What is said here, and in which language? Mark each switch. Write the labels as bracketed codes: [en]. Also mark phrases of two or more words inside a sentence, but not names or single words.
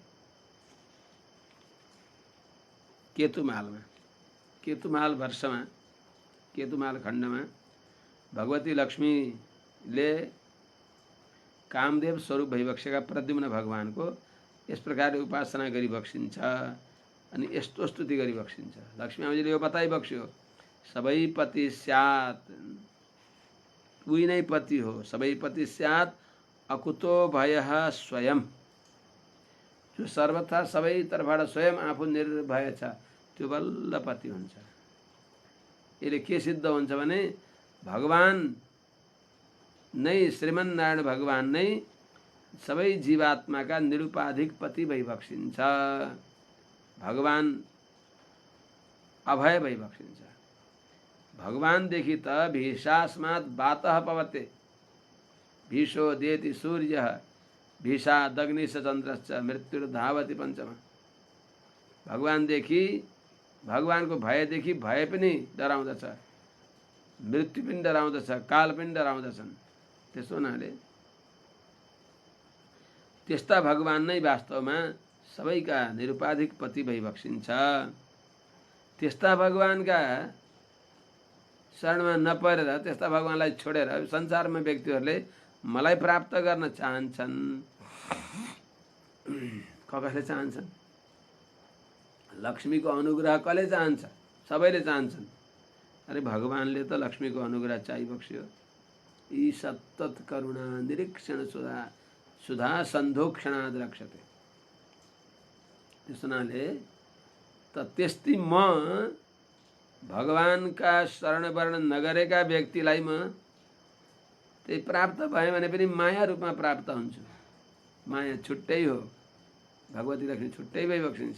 [ne] केतुमाल वर्षमा, केतुमाल खण्डमा भगवती लक्ष्मीले कामदेव स्वरूप भइबक्सेका प्रद्युम्न भगवानको यस प्रकारले उपासना गरिबक्सिन्छ अनि यस्तो स्तुति गरिबक्सिन्छ। लक्ष्मी आमाजीले यो बताइबक्स्यो, सबै पति स्यात्, उही नै पति हो, सबै पति स्यात् [sa] अकुतो भयः [ne] स्वयं, जो सर्वथा सबै तर्फबाट स्वयं आफू निर्भय छ, त्यो बल्ल पति हुन्छ। यसले के सिद्ध हुन्छ भने भगवान नै, श्रीमन्नारायण भगवान नै सबै जीवात्माका निरुपाधिक पति भइबक्सिन्छ। भगवान अभय भइबक्सिन्छ। भगवानदेखि त [sa] भीषास्मात् वातः पवते, भीषो देति सूर्यः, भीषादग्निश्च चन्द्रश्च मृत्युर्धावति पञ्चमा। [ne] भगवानदेखि, भगवानको भयदेखि भय पनि डराउँदछ, मृत्यु पनि डराउँदछ, काल पनि डराउँदछन्। त्यसो हुनाले त्यस्ता भगवान नै वास्तवमा सबैका निरुपाधिक पति भइबक्सिन्छ। त्यस्ता भगवानका शरणमा नपरेर, त्यस्ता भगवानलाई छोडेर संसारमा व्यक्तिहरूले मलाई प्राप्त गर्न चाहन्छन्। कसले चाहन्छन्? लक्ष्मीको अनुग्रह कसले चाहन्छ? सबैले चाहन्छन्। अरे भगवानले त लक्ष्मीको अनुग्रह चाहिबक्स्यो। [sa] यी सतत करुणा निरीक्षण सुधा सन्धोक्षणाद रक्षते। [ne] त्यस हुनाले त त्यस्तै म भगवानका शरण वर्ण नगरेका व्यक्तिलाई म त्यही प्राप्त भए भने पनि माया रूपमा प्राप्त हुन्छु। माया छुट्टै हो, भगवती लक्ष्मी छुट्टै भइबक्सिन्छ।